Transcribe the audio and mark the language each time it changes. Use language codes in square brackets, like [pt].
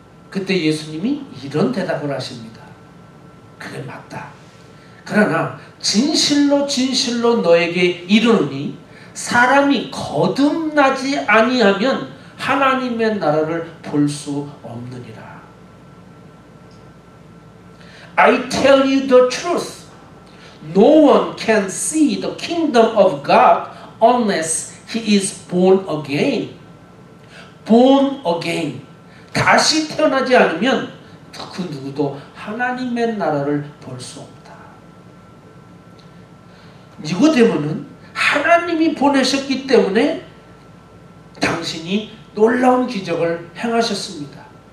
[ko] 그때 예수님이 이런 대답을 하십니다. 그래, 맞다. 그러나 진실로 진실로 너에게 이르노니 사람이 거듭나지 아니하면 하나님의 나라를 볼 수 없느니라. [en] I tell you the truth. No one can see the kingdom of God unless he is born again. Born again. [ko] 다시 태어나지 않으면 그 누구도 하나님의 나라를 볼 수 없다. 니고데모는 하나님이 보내셨기 때문에 당신이 놀라운 기적을 행하셨습니다.